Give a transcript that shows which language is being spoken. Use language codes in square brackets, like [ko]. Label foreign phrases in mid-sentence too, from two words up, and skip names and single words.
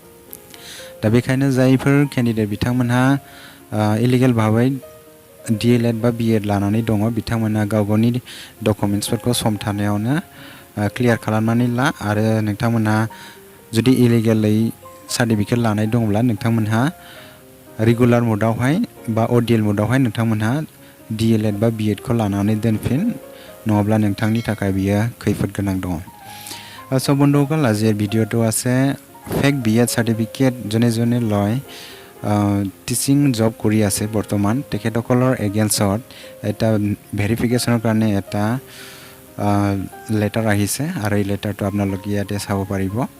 [brx] दा बेखायनो जायफोर केन्डिडेट बिथांमोनहा इलिगेल भाबै D.El.Ed बा B.Ed लानानै दङ बिथांमोना गाव गावनि डकुमेन्ट्सफोरखौ सम थानायावनो क्लियार खालामनानै ला आरो नोंथांमोनहा जुदि इलिगेलै सार्टिफिकेट लानाय दङब्ला नोंथांमोनहा [en] regular mode [brx] बा ODL मुडआवहाय नोंथांमोनहा D.El.Ed बा B.Ed खौ लानानै दोनफिन नङाब्ला नोंथांनि थाखाय बियो खैफोद गोनां दङ। [as] সো বন্ধুসকল আজিৰ ভিডিঅ'টো আছে [en] fake B.Ed certificate [as] যোনে লয় [en] teaching job [as] কৰি আছে বৰ্তমান তেখেতসকলৰ এগেইনষ্টত এটা ভেৰিফিকেশ্যনৰ কাৰণে এটা লেটাৰ আহিছে আৰু এই লেটাৰটো আপোনালোকে ইয়াতে চাব পাৰিব।